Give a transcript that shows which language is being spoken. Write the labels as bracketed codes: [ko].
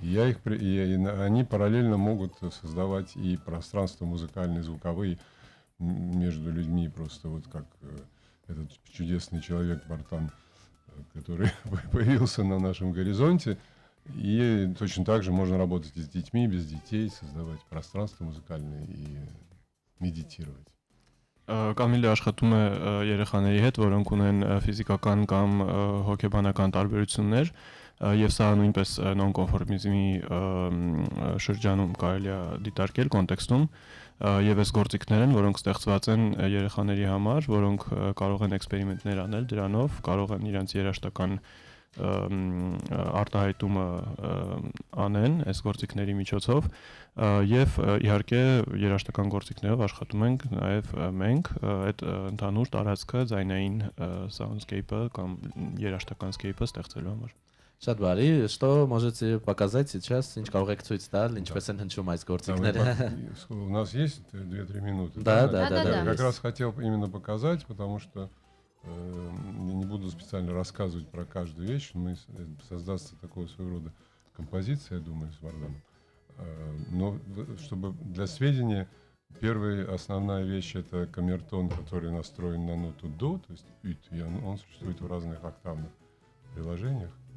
[ru] Они параллельно могут создавать и пространства музыкальные, звуковые между людьми, просто вот как этот чудесный человек Бартан, который появился на нашем горизонте. И точно так же можно работать и с детьми, и без детей, создавать пространства музыкальные и медитировать. [hy] Կամիլը աշխատում է երեխաների հետ, որոնք ունեն ֆիզիկական կամ հոգեբանական տարբերություններ, եւ սա նույնպես նոնկոնֆորմիզմի շրջանում կարելի է դիտարկել կոնտեքստում, եւ այս գործիքներ են, որոնք ստեղծված են երեխաների համար, որոնք կարող են էքսպերիմենտներ անել դրանով, կարող են իրենց երաժշտական արտահայտումը անեն այս գործիքների միջոցով եւ իհարկե երաժշտական գործիքներով աշխատում ենք նաեւ մենք այդ ընդհանուր տարածքը ձայնային soundscape-ը կամ երաժշտական scape-ը ստեղծելու համար։ Շատ բարի, [ru] что можете показать сейчас, [hy] ինչ կարող եք ցույց տալ, ինչպես են հնչում այս գործիքները։ [ru] У нас есть 2-3 минуты. Да. Я как раз хотел именно показать, потому что я не буду специально рассказывать про каждую вещь, но создастся такого своего рода композиция, я думаю, с Варданом. Но чтобы для сведения, первая основная вещь — это камертон, который настроен на ноту до, то есть ют, и он существует в разных октавных приложениях.